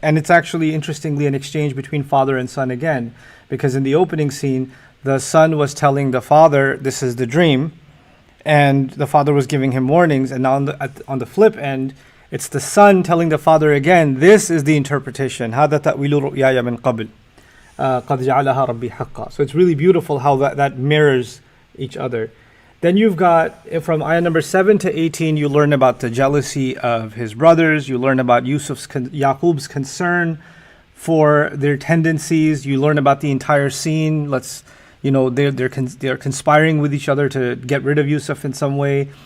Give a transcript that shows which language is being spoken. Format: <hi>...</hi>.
<en>And it's actually, interestingly, an exchange between father and son again. Because in the opening scene, the son was telling the father, this is the dream. And the father was giving him warnings. And now on the flip end, it's the son telling the father again, this is the interpretation.</en> <ar>هذا تأويل رؤياي من قبل قد جعلها ربي حقا.</ar> <en>So it's really beautiful how that mirrors each other. Then you've got, from ayah number 7 to 18, you learn about the jealousy of his brothers. You learn about Yaqub's concern for their tendencies. You learn about the entire scene. They're conspiring with each other to get rid of Yusuf in some way.</en>